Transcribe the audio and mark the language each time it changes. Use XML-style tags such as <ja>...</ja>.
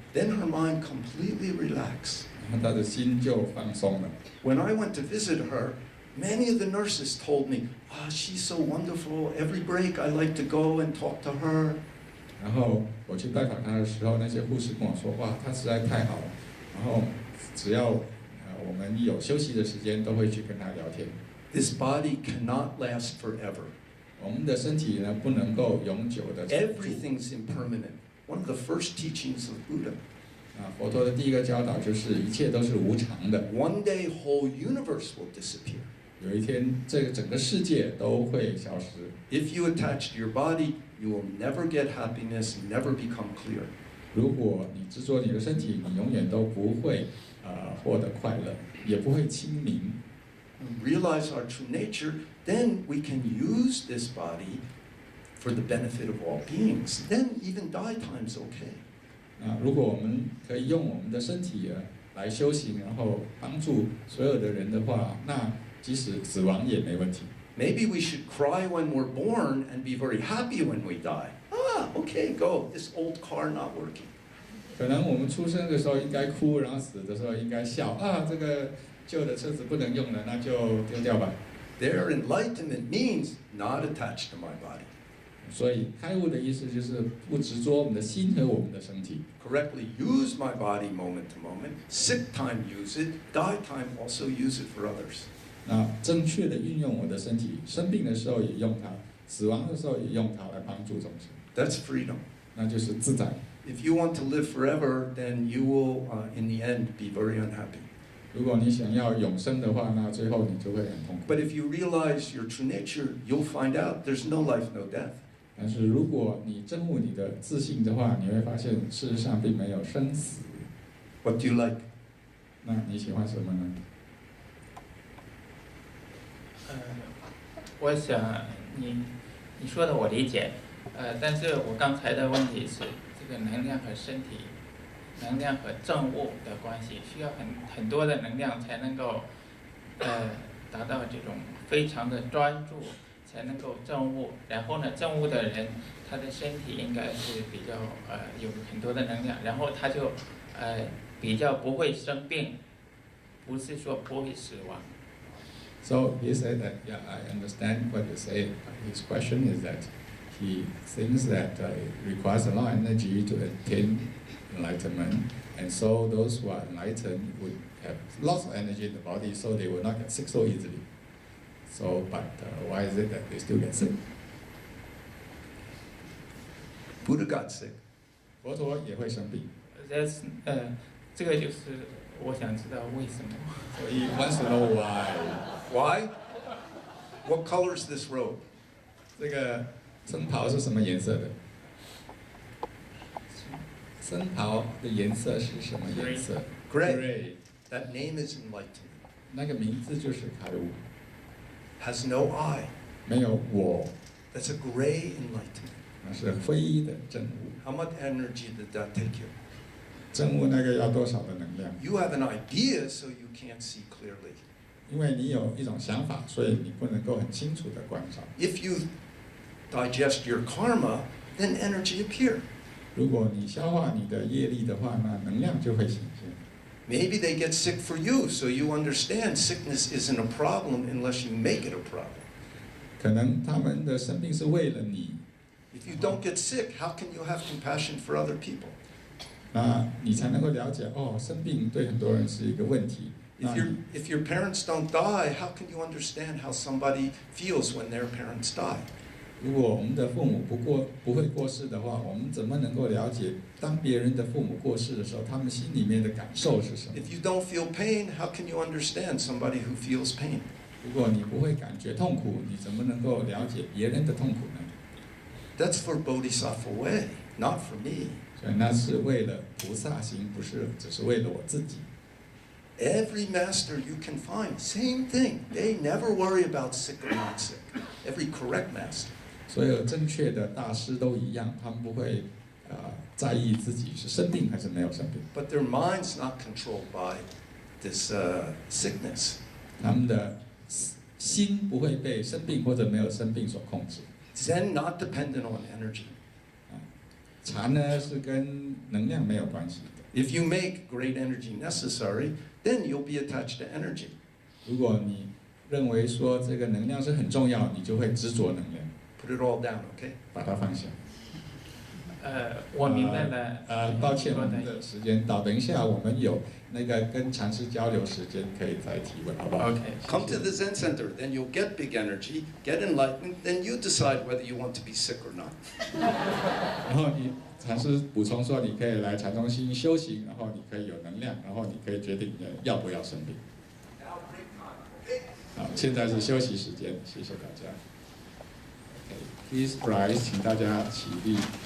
<en>Then her mind completely relaxed.</en> <zh>然后她的心就放松了。</zh> <en>When I went to visit her, many of the nurses told me, she's so wonderful. Every break I like to go and talk to her.</en> <zh>然后我去拜访她的时候，那些护士跟我说：“哇，她实在太好了。” 然后只要我们有休息的时间，都会去跟她聊天。</zh> <en>This body cannot last forever.</en> <zh>我们的身体呢，不能够永久的。</zh> <en>Everything's impermanent. One of the first teachings of Buddha.</en> <zh>佛陀的第一个教导就是一切都是无常的。</zh> <en>One day, whole universe will disappear.</en> <zh>有一天，这个整个世界都会消失。</zh> <en>If you attach to your body, you will never get happiness, never become clear.</en> <zh>如果你执着你的身体，你永远都不会获得快乐，也不会清明。</zh> <en>Realize our true nature, then we can use this body for the benefit of all beings. Then even die time's okay.</en> <zh>如果我们可以用我们的身体来修行，然后帮助所有的人的话，那即使死亡也没问题。</zh> <en>Maybe we should cry when we're born and be very happy when we die. Okay, go. This old car not working.</en> <zh>可能我们出生的时候应该哭，然后死的时候应该笑啊，这个旧的车子不能用了，那就丢掉吧。</zh> <en>Their enlightenment means not attached to my body.</en> <zh>所以开悟的意思就是不执着我们的心和我们的身体。</zh> <en>Correctly use my body moment to moment. Sick time use it. Die time also use it for others.</en> <zh>那正确的运用我的身体，生病的时候也用它，死亡的时候也用它来帮助众生。</zh> <en>That's freedom.</en> <zh>那就是自在。</zh> <en>If you want to live forever, then you will, in the end, be very unhappy.</en> <zh>如果你想要永生的话，那最后你就会很痛苦。</zh> <en>But if you realize your true nature, you'll find out there's no life, no death.</en> <zh>但是如果你真悟你的自信的话，你会发现事实上并没有生死。</zh> <en>What do you like?</en> <zh>那你喜欢什么呢？我想你说的我理解，但是我刚才的问题是这个能量和身体，能量和正悟的关系，需要很多的能量才能够达到这种非常的专注，才能够正悟。然后呢，正悟的人他的身体应该是比较有很多的能量，然后他就比较不会生病，不是说不会死亡。</zh> <en>So he said that, yeah, I understand what you say. His question is that he thinks that it requires a lot of energy to attain enlightenment, and so those who are enlightened would have lots of energy in the body, so they will not get sick so easily. So, but why is it that they still get sick? Buddha got sick.</en> <zh>佛陀也会生病。这个就是我想知道为什么。</zh> <en>So he wants to know why. Why? What color is this robe?</en> <zh>这个僧袍是什么颜色的？僧袍的颜色是什么颜色</zh> <en>Gray. That name is enlightenment.</en> <zh>那个名字就是开悟，</zh> <en>Has no I.</en> <zh>没有我，</zh> <en>That's a gray enlightenment.</en> <zh>那是灰的正悟。</zh> <en>How much energy did that take you?</en> <zh>正悟那个要多少的能量？</zh> <en>You have an idea, so you can't see clearly.</en> <zh>因为你有一种想法，所以你不能够很清楚的观察。</zh> <en>If you digest your karma, then energy appear.</en> <zh>如果你消化你的业力的话，那能量就会显现。</zh> <en>Maybe they get sick for you, so you understand sickness isn't a problem unless you make it a problem.</en> <zh>可能他们的生病是为了你，</zh> <en>If you don't get sick, how can you have compassion for other people?</en> <zh>那你才能够了解哦，生病对很多人是一个问题。</zh> <en>If your parents don't die, how can you understand how somebody feels when their parents die?</en> <zh>如果我们的父母不会过世的话，我们怎么能够了解当别人的父母过世的时候，他们心里面的感受是什么？</zh> <en>If you don't feel pain, how can you understand somebody who feels pain?</en> <zh>如果你不会感觉痛苦，你怎么能够了解别人的痛苦呢？</zh> <en>That's for Bodhisattva way, not for me.</en> <zh>所以那是为了菩萨行，不是只是为了我自己。</zh> <en>Every master you can find, same thing. They never worry about sick or not sick. Every correct master.</en> <zh>所有正确的大师都一样，他们不会在意自己是生病还是没有生病。</zh> <en>But their mind's not controlled by this sickness.</en> <zh>他们的心不会被生病或者没有生病所控制。</zh> <en>Zen not dependent on energy.</en> <zh>禅呢是跟能量没有关系的。</zh> <en>If you make great energy necessary, then you'll be attached to energy.</en> <zh>如果你认为说这个能量是很重要，你就会执着能量，</zh> <en>Put it all down, okay?</en> <zh>把它放下。我明白了。抱歉，我们的时间到，等一下我们有那个跟禅师交流时间，可以再提问，好不好</zh> <en>OK。 Come to the Zen Center, then you'll get big energy, get enlightenment, then you decide whether you want to be sick or not.</en> <zh>然后你禅师补充说，你可以来禅中心修行，然后你可以有能量，然后你可以决定要不要生病。好，现在是休息时间，谢谢大家。</zh> <en>Please rise，</en> <zh>请大家起立。</zh>